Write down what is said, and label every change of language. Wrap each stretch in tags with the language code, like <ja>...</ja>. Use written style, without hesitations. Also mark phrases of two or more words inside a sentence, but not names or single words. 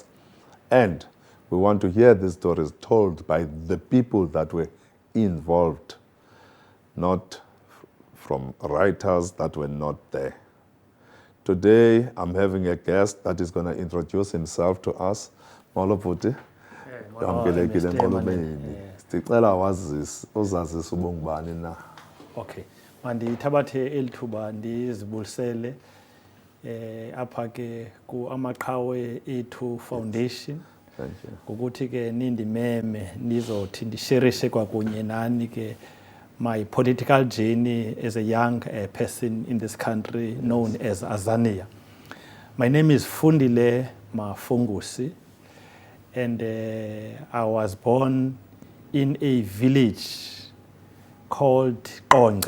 <en>And we want to hear these stories told by the people that were involved, not from writers that were not there. Today, I'm having a guest that is going to introduce himself to us. Molo Puti.</en> <xh>Yamkelekile enkolomeni. Sicela uzazise ubungubani na.</xh> <en>Okay.</en> <xh>Mandithabathe elithuba ndizibulisele apha ke ku Amaqhawe Ethu Foundation.</xh> <en>Thank you.</en> <xh>Ngokuthi ke nindimeme nizothi ndisherishe kwakunye nani ke</xh> <en>my political journey as a young person in this country known as Azania. My name is Fundile Mafungusi, and I was born in a village called Qonce.</en>